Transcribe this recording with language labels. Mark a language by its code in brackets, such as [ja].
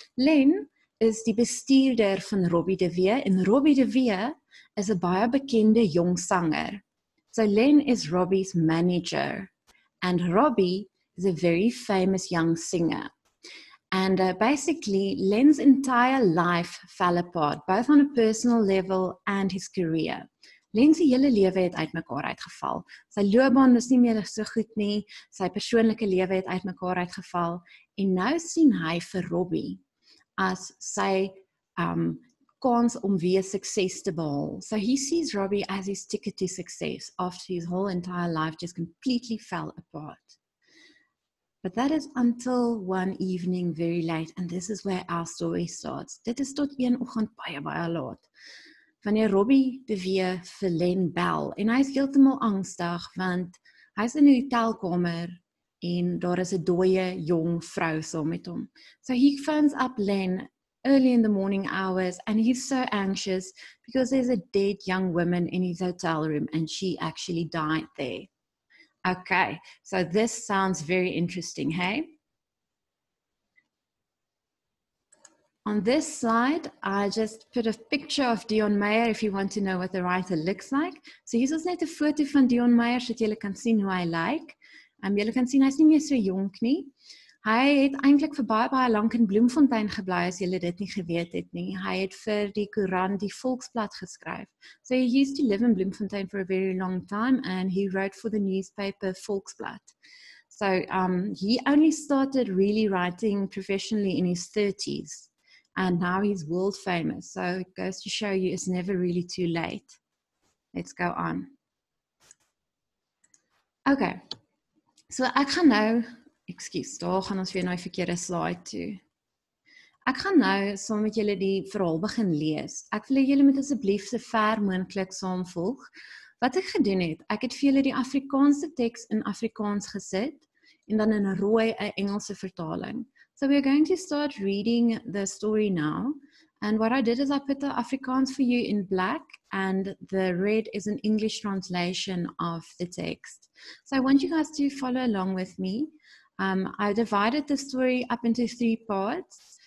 [af] Len is die bestuurder van Robbie de Vere en Robbie de Vere is 'n baie bekende jong sanger. [en] So Len is Robbie's manager and Robbie is a very famous young singer. And basically Len's entire life fell apart, both on a personal level and his career. [af] Len se hele lewe het uitmekaar uitgeval. Sy loopbaan was nie meer so goed nie, sy persoonlike lewe het uitmekaar uitgeval en nou sien hy vir Robbie as sy kans om weer sukses te behaal. [en] So he sees Robbie as his ticket to success after his whole entire life just completely fell apart. But that is until one evening very late, and this is where our story starts. [af] Dit is tot een oggend baie laat. Wanneer Robbie de Vere vir Len bel, en hy is heeltemal angstig, want hy is in 'n hotelkamer, en daar is 'n dooie jong vrou saam met hom. [en] So he phones up Len early in the morning hours and he's so anxious because there's a dead young woman in his hotel room and she actually died there. Okay, so this sounds very interesting, hey? On this slide, I just put a picture of Dion Meyer if you want to know what the writer looks like. [af] So hier is net 'n foto van Dion Meyer sodat julle kan sien hoe hy lyk. Julle kan sien hy's nie meer so jonk nie. Hy het eintlik vir baie lank in Bloemfontein gebly as julle dit nie geweet het nie. Hy het vir die koerant Die Volksblad geskryf. [en] So he used to live in Bloemfontein for a very long time and he wrote for the newspaper Volksblad. So he only started really writing professionally in his 30s and now he's world famous. So it goes to show you it's never really too late. Let's go on. [af] Okay. So ek gaan nou, daar gaan ons weer na die verkeerde slide toe. Ek gaan nou saam met julle die verhaal begin lees. Ek wil julle moet asseblief so ver moontlik saam volg, Wat ek gedoen het, ek het vir julle die Afrikaanse teks in Afrikaans gesit en dan in 'n rooi 'n Engelse vertaling. [en] So we're going to start reading the story now. And what I did is I put the Afrikaans for you in black and the red is an English translation of the text. So I want you guys to follow along with me. I divided the story up into 3 parts.